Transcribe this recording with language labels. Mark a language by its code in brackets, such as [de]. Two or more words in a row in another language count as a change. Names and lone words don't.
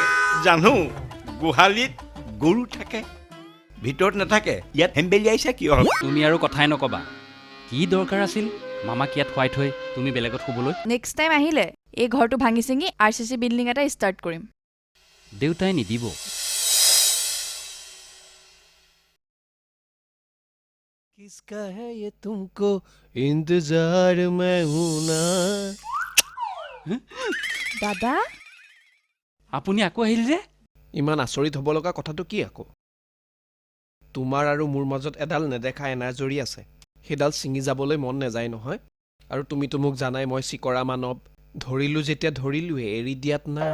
[as] জানো গোহালিত গৰু থাকে ভিতৰত নাথাকে ইয়াত হেম্বেলিয়াইছা কিয় তুমি আৰু কথাই নকবা কি দৰকাৰ আছিল মামাক ইয়াত খুৱাই থৈ তুমি বেলেগত শুবলৈ [en] next time [as] আহিলে এই ঘৰটো ভাঙি চিঙি [en] RCC building [as] এটা ষ্টাৰ্ট কৰিম দেউতাই নিদিব [hi] किसका है ये तुमको इंतजार मैं हूं ना [as] দাদা আপুনি আকৌ আহিল যে ইমান আচৰিত হ'ব লগা কথাটো কি আকৌ তোমাৰ আৰু মোৰ মাজত এডাল নেদেখা এনাজৰি আছে সেইডাল ছিঙি যাবলৈ মন নেযায় নহয় আৰু তুমিতো মোক জানাই মই চিকৰা মানৱ ধৰিলো যেতিয়া ধৰিলোৱে এৰি দিয়াত নাই